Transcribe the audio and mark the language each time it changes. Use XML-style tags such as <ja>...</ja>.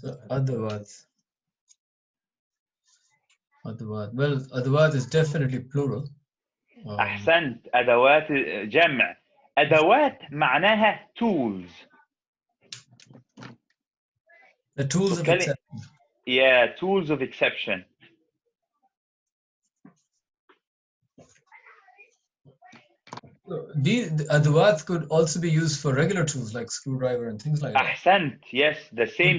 <en>Adawat. Well, adawat is definitely plural.</en> <ar>أحسنت. أدوات جمع. أدوات معناها</ar> <en>tools. The tools of exception. Yeah, tools of exception. The adawat could also be used for regular tools like screwdriver and things like that.</en> <ar>أحسنت.</ar> <en>Yes, the same</en>